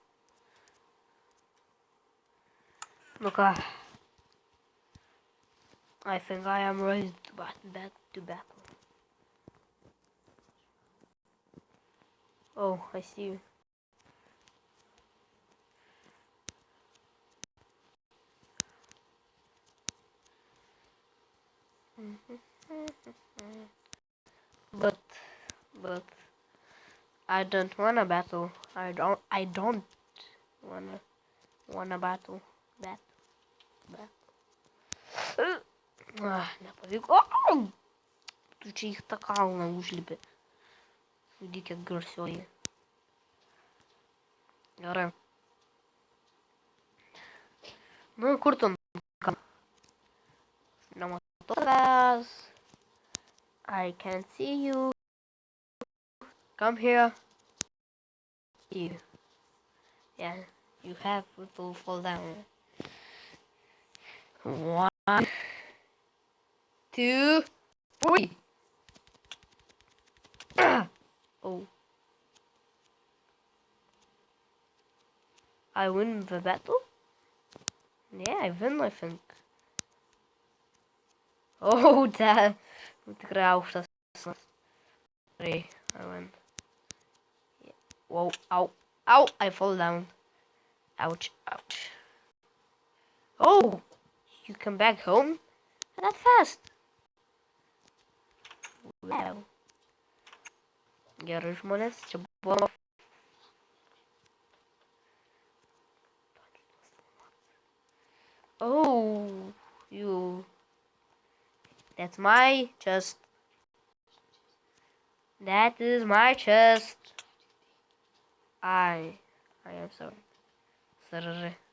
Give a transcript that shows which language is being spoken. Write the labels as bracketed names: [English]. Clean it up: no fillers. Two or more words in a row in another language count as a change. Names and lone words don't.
[Lithuanian] Nu ką. [English] I think I am ready to battle. Oh, I see you. But I don't wanna battle. I don't wanna battle. [Lithuanian] Nepavyko. Tu čia į tą kalną užlipė. Žudikė garsioji. Gerai. Nu, kur tu? Nematau tavęs. [English] I can't see you. Come here. You. Yeah, you have to fall down. 1, 2, 3. Oh. I win the battle? Yeah, I win, I think. Oh, that. [Lithuanian] Tikrai aukštas. Gerai, [English] I win. Whoa, ow, ow, I fall down. Ouch, ouch. Oh, you come back home? That fast. Wow. [Lithuanian] Gerai, žmonės, čia buvo. [English] Oh, you. That's my chest. That is my chest. I am sorry. Sorry.